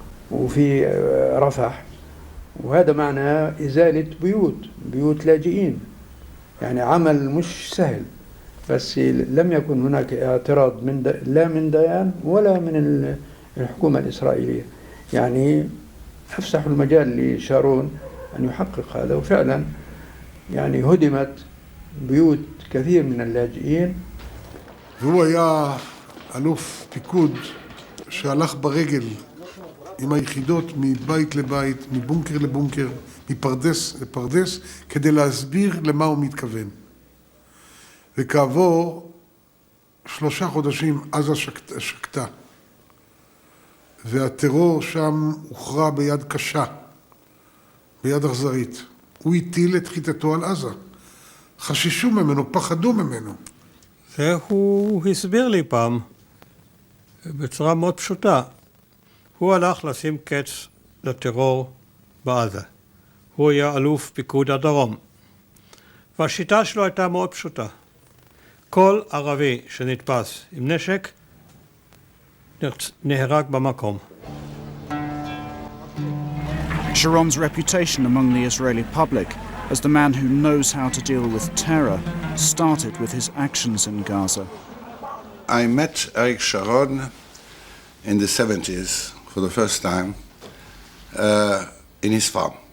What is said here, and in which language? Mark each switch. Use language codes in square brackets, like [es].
[ar] وفي رفح، وهذا معناه ازاله بيوت لاجئين، يعني عمل مش سهل، بس لم يكن هناك اعتراض لا من ديان ولا من الحكومه الاسرائيليه، يعني افسحوا المجال لشارون ان يحقق هذا، وفعلا يعني هدمت بيوت كثير من اللاجئين. [he] והוא היה אלוף פיקוד שהלך ברגל עם היחידות מבית לבית, מבונקר לבונקר, מפרדס לפרדס, כדי להסביר למה הוא מתכוון. וכעבור 3 חודשים עזה שקטה, והטרור שם הוכרע ביד קשה, ביד אכזרית. הוא הטיל את חיתתו על עזה. חששו ממנו, פחדו ממנו. זה הוא הסביר לי פעם, בצורה מאוד פשוטה. הוא הלך לשים קץ לטרור בעזה. הוא היה אלוף פיקוד הדרום. והשיטה שלו הייתה מאוד פשוטה. כל ערבי שנתפס עם נשק, נהרג במקום. [en] Sharon's reputation among the Israeli public as the man who knows how to deal with terror started with his actions in Gaza. I met Ariel Sharon in the 70s for the first time in his farm.